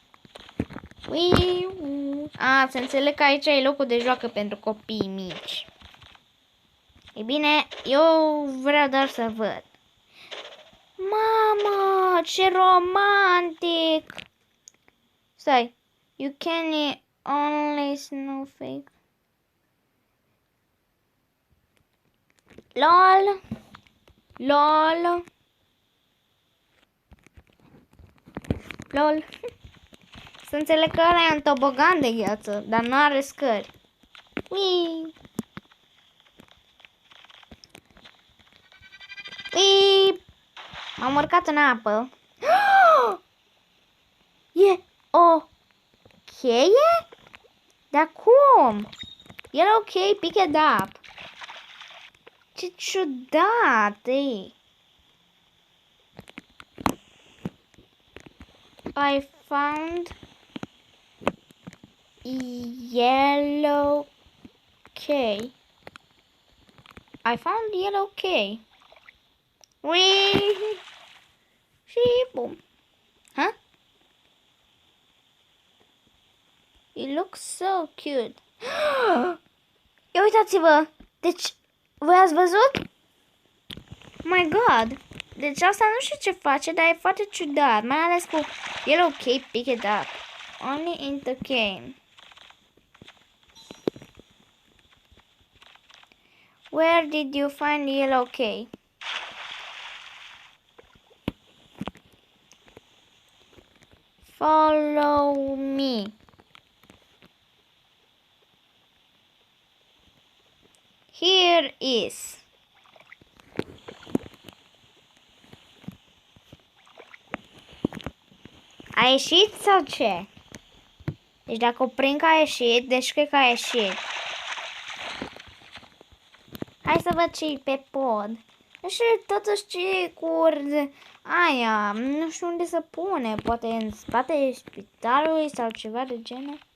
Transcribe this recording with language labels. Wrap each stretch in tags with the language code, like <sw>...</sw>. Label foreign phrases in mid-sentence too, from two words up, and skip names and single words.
<ro>Se înțeleg că aici e locul de joacă pentru copii mici. E bine, eu vreau doar să văd. Mamă, ce romantic! Stai,</ro> <en>you can only snowflake. LOL. LOL. LOL.</en> <ro>Să înțeleg că ăla e un tobogan de gheață, dar nu are scări. Ui. M-am urcat în apă. E o cheie? Dar cum? Era ok,</ro> <en>pick it up.</en> <ro>Ce ciudat, e.</ro> <en>I found yellow key. I found yellow key.</en> <ro>Wee! Și bum.</ro> <en>Huh? It looks so cute.</en> <ro>Ia uitați-vă! Deci, voi ați văzut?</ro> <en>My God!</en> <ro>Deci asta nu știu ce face, dar e foarte ciudat. Mai ales cu</ro> <en>yellow key, pick it up. Only in the game. Where did you find the yellow key? Follow me. Here is.</en> <ro>A ieșit sau ce? Deci dacă o prind că a ieșit, deci cred că a ieșit. Hai să văd ce pe pod. Nu știu totuși ce cu aia. Nu știu unde să pune. Poate în spatele spitalului sau ceva de genul.</ro>